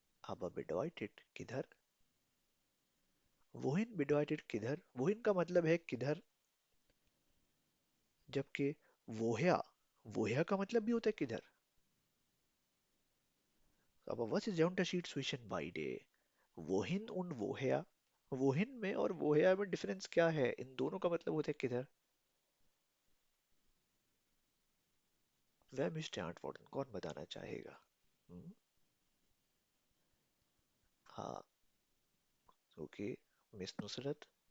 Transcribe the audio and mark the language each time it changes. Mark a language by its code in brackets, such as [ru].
[de] Aber bedeutet किधर. wohin bedeutet किधर. [hi] wohin का मतलब है किधर. जबकि woher, woher का मतलब भी होता है किधर. [de] Aber was ist der Unterschied zwischen beide? Wohin und woher. [hi] wohin में और woher में डिफरेंस क्या है? इन दोनों का मतलब होता है किधर. [de] Wer möchte antworten? [hi] कौन बताना चाहेगा? हम्म, हाँ, ओके, मिस नुसरत।